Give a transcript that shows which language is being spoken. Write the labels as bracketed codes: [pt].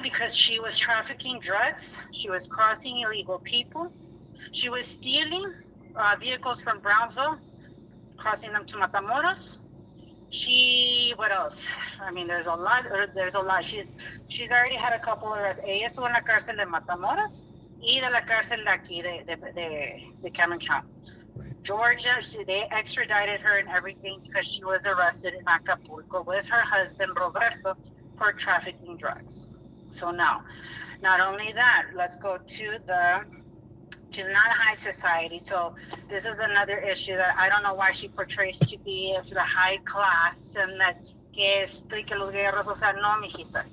[en] Because she was trafficking drugs. She was crossing illegal people. She was stealing vehicles from Brownsville, crossing them to Matamoros. What else? I mean, there's a lot. She's already had a couple of arrests. [es] Ella estuvo en la cárcel de Matamoros y de la cárcel de aquí de Cameron County. [en] Right. Georgia, they extradited her and everything because she was arrested in Acapulco with her husband, Roberto, for trafficking drugs. So now, not only that, let's go to she's not a high society, so this is another issue that I don't know why she portrays to be of the high class, and that [es] que los guerreros, o sea, no, mijita.